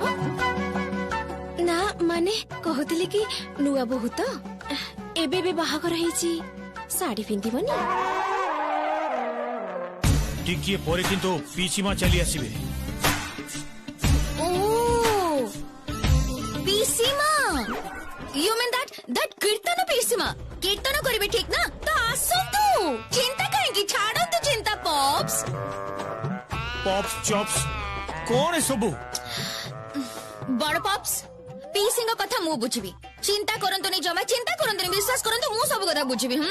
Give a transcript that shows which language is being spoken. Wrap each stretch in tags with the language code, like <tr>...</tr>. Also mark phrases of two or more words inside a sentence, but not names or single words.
<or>ନା ମାନେ କହୁଥିଲି କି ନୂଆ ବୋହୂ ତ ଏବେ ବି ବାହାଘର ହେଇଛି, ଶାଢୀ ପିନ୍ଧିବନି? ଟିକିଏ ପରେ କିନ୍ତୁ ପିସିମା ଚାଲି ଆସିବେ। ଓ ପିସିମା,</or> <en>you mean that</en> <or>କୀର୍ତ୍ତନ ପିସିମା? କୀର୍ତ୍ତନ କରିବେ ଠିକ ନା? ତ ଆସନ୍ତୁ, ଚିନ୍ତା କାହିଁକି, ଛାଡନ୍ତୁ ଚିନ୍ତା। ପପ୍ସ ଚପ୍ସ କଣ ଏସବୁ? ବଡ ପପ୍ସ ପିସିଙ୍କ କଥା ମୁଁ ବୁଝିବି, ଚିନ୍ତା କରନ୍ତୁନି, ଜମା ଚିନ୍ତା କରନ୍ତୁନି, ବିଶ୍ୱାସ କରନ୍ତୁ ମୁଁ ସବୁ କଥା ବୁଝିବି।</or>